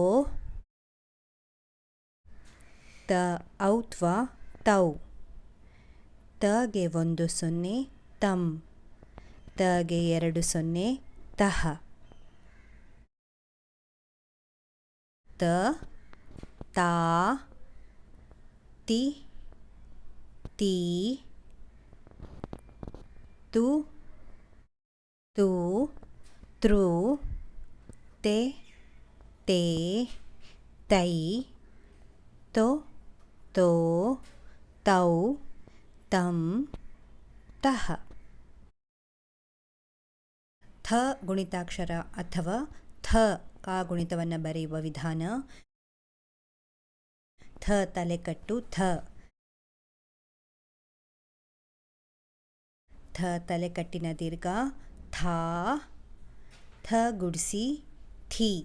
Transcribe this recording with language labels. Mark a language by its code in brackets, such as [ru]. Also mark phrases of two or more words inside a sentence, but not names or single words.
[kn] ತ ಔತ್ವ ತೌ, ತಗೆ 1 0 ತಂ, ತಗೆ 2 0 ತಹ, ತ ತಾ ತಿ ತೀ, ತು ತೂ, ತೃ, ತೆ ತೇ, ತೈ, ತೊ ತೋ, ತೌ, ತಂ, ತಹ. ಥ ಗುಣಿತಾಕ್ಷರ ಅಥವಾ ಥ ಕಾಗುಣಿತವನ್ನು ಬರೆಯುವ ವಿಧಾನ. ಥ ತಲೆಕಟ್ಟು ಥ, ಥ ತಲೆಕಟ್ಟಿನ ದೀರ್ಘ ಥಾ, ಥ ಗುಡಿಸಿ ಥಿ,